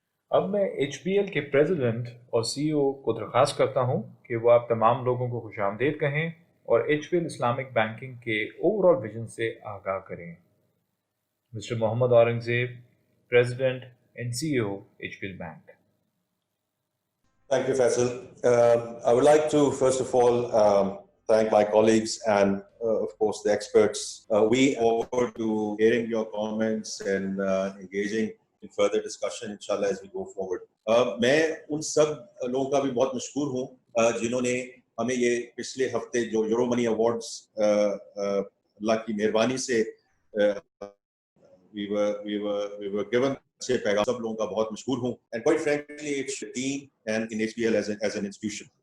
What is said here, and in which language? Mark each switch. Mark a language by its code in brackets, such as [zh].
[ur] اب میں H be L کے پریزیڈنٹ اور سی او کو درخواست کرتا ہوں کہ وہ آپ تمام لوگوں کو خوش آمدید کہیں اور H be L Islamic banking کے اوور آل ویژن سے آگاہ کریں۔ Mister Muhammad Aurangzeb, President and CEO, HBL Bank. [en] Thank you, Faisal. I would like to first of all thank my colleagues and of course the experts. We look forward to hearing your comments and engaging in further discussion, inshallah, as we go forward. [ur] میں ان سب لوگوں کا بھی بہت مشکور ہوں جنہوں نے ہمیں یہ پچھلے ہفتے جو یورو منی ایوارڈز اللہ کی مہربانی سے we were given اچھے پیغام، سب لوگوں کا بہت مشکور ہوں and quite frankly it's the team and in HBL as an institution.